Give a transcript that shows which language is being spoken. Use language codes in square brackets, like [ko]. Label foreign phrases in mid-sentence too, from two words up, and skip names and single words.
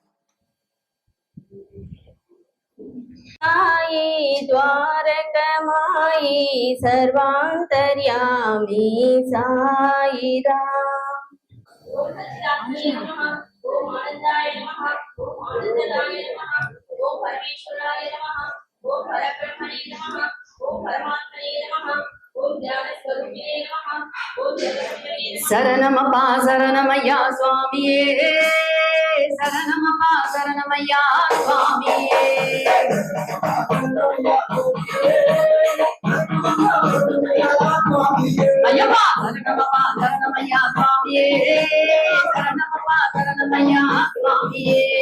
[sa] आये द्वारकमाये सर्वान्तर्यामी साई राम। ओम सच्चिदानंदाय नमः ओम आनंदाय नमः ओम आनंदलाय नमः ओम परमेश्वराय नमः ओम परब्रह्मणे नमः ओम परमात्मने नमः ओम ज्ञानस्वरूपिणे नमः ओम जगद्गुरुवे नमः [ta] சரணமப்பா சரணமையா சுவாமியே சரணமப்பா சரணமையா சுவாமியே ஐயப்பா சரணமப்பா சரணமையா சுவாமியே சரணமப்பா சரணமையா சுவாமியே